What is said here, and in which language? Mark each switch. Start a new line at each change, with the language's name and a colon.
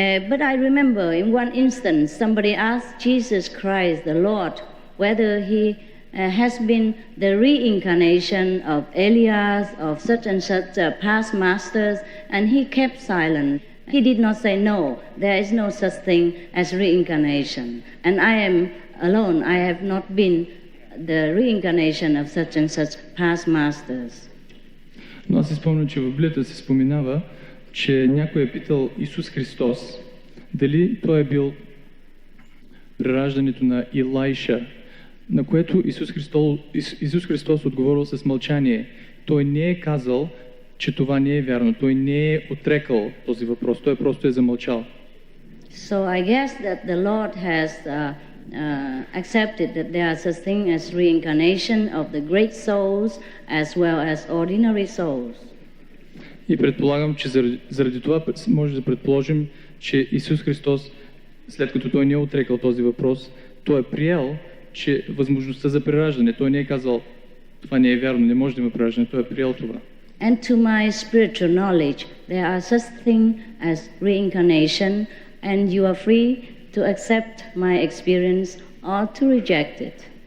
English: But I remember in one instance, somebody asked Jesus Christ, the Lord, whether he has been the reincarnation of Elias, of such and such past masters, and he kept silent. He did not say, no, there is no such thing as reincarnation. And I am alone. I have not been the reincarnation of such and such past masters.
Bulgarian: Но аз си спомням, че в Библията се споменава, че някой е питал Исус Христос дали той е бил прераждането на Илайша, на което Исус Христос отговорил с мълчание. Той не е казал, че това не е вярно. Той не е отрекал този въпрос. Той просто е замълчал.
English: So I guess that the Lord has accepted that there are such thing as reincarnation of the great souls as well as ordinary souls.
Bulgarian: И предполагам, че заради това може да предположим, че Исус Христос, след като той не е отрекал този въпрос, той е приел, че възможността за прераждане, той не е казал, това не е вярно, не може да има прераждане, той е приел това.
English: And to my spiritual knowledge, there are such thing as reincarnation, and you are free to accept my experience or to reject it.